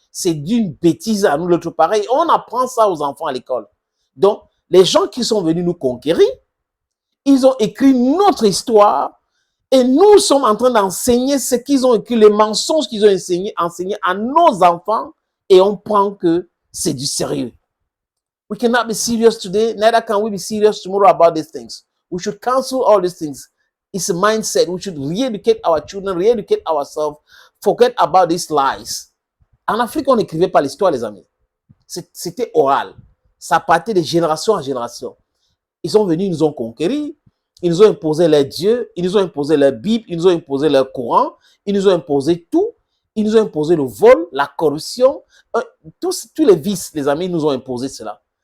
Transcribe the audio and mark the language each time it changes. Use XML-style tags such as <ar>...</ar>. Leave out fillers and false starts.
<fr>C'est d'une bêtise à nul autre pareil. On apprend ça aux enfants à l'école. Donc, les gens qui sont venus nous conquérir, ils ont écrit notre histoire et nous sommes en train d'enseigner ce qu'ils ont écrit, les mensonges qu'ils ont enseigné à nos enfants et on prend que c'est du sérieux.</fr> <en>We cannot be serious today, neither can we be serious tomorrow about these things. We should cancel all these things. It's a mindset. We should re-educate our children, re-educate ourselves, forget about these lies.</en> <fr>En Afrique, on n'écrivait pas l'histoire, les amis. C'était oral. Ça partait de génération en génération. Ils sont venus, ils nous ont conquéris, ils nous ont imposé leurs dieux, ils nous ont imposé leur Bible, ils nous ont imposé leur Coran, ils nous ont imposé tout, ils nous ont imposé le vol, la corruption, tous les vices, les amis, ils nous ont imposé cela.</fr>